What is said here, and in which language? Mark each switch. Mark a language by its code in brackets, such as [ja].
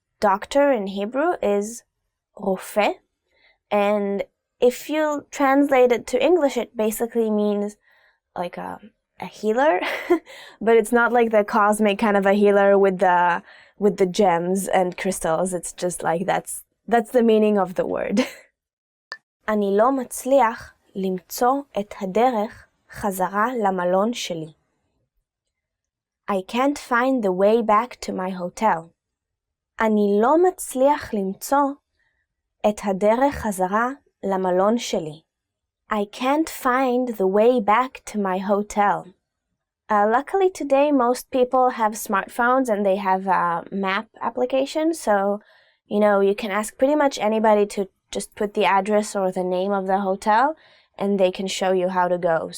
[en] Doctor in Hebrew is רופא, and if you translate it to English, it basically means a healer, but it's not like the cosmic kind of a healer with the gems and crystals. It's just that's the meaning of the word. [he] אני לא מצליח למצוא את הדרך חזרה למלון שלי. [en] I can't find the way back to my hotel. [he] אני לא מצליח למצוא את הדרך חזרה למלון שלי. [en] I can't find the way back to my hotel. Luckily today, most people have smartphones and they have a map application, so, you can ask pretty much anybody to just put the address or the name of the hotel, and they can show you how to go.